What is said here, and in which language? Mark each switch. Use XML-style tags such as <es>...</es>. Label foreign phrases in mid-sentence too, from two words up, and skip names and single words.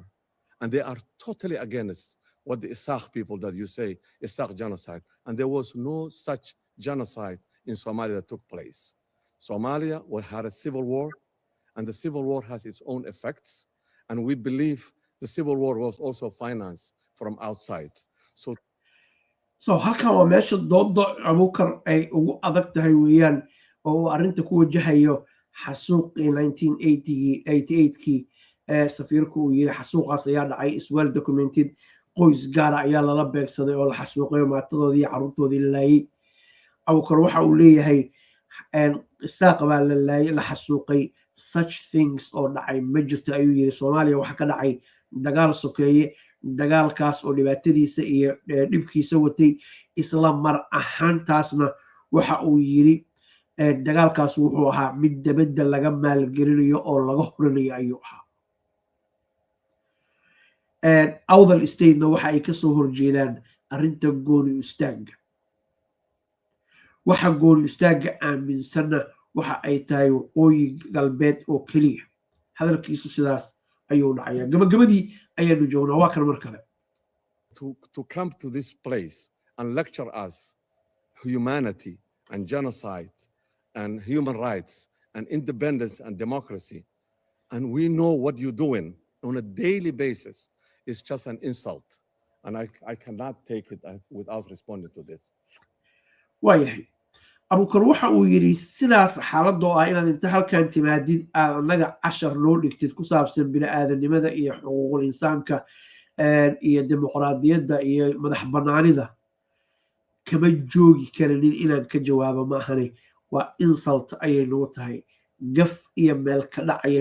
<en>And they are totally against what the Isaq people that you say, Isaq genocide. And there was no such genocide in Somalia that took place. Somalia had a civil war, and the civil war has its own effects. And we believe the civil war was also financed from outside.</en> <so>So halkan waa meesha dooda Abuukar ay ugu adag tahay weeyaan oo uu arrinta ku wajahayo xasuuqii 1988kii safiirku uu yiri xasuuqaas ayaa dhacay</so> <en>is well documented</en> <so>qoys gaara ayaa lala beegsaday oo la xasuuqay maatadoodii iyo carruurtoodii la laayay Abuukar waxa uu leeyahay Isaac baa la laayay la xasuuqay</so> <en>such things</en> <so>oo dhacay ma jirto ayuu yiri Soomaaliya waxa ka dhacay dagaal sokeeye dagaalkaas oo dhibaatadiisa iyo dhibkiisa watay isla mar ahaantaasna waxa uu yiri dagaalkaas wuxuu ahaa mid dabadda laga maalgelinayo oo laga horinayo ayuu ahaa awdal state-na waxa ay ka soo horjeedaan arrinta gooni istaaga waxa gooni istaaga aaminsanna waxa ay tahay waqooyi galbeed oo keliya hadalkiisu sidaas ayuu dhacaya gabagabadii ayaanu joognaa waa kan mar kale</so> <en>to come to this place and lecture us humanity and genocide and human rights and independence and democracy and we know what you're doing on a daily basis is just an insult and I cannot take it without responding to this.</en> <so>waayahay Abuukar waxa uu yiri sidaas xaaladoo ah inaad inta halkan timaadid aad annaga cashar loo dhigtid ku saabsan bini'aadanimada iyo xuquuqul insaanka iyo dimuqraadiyadda iyo madax bannaanida kama joogi karinin inaan ka jawaabo ma ahane waa insult ayay nagu tahay gaf iyo meel ka dhac ayay</so>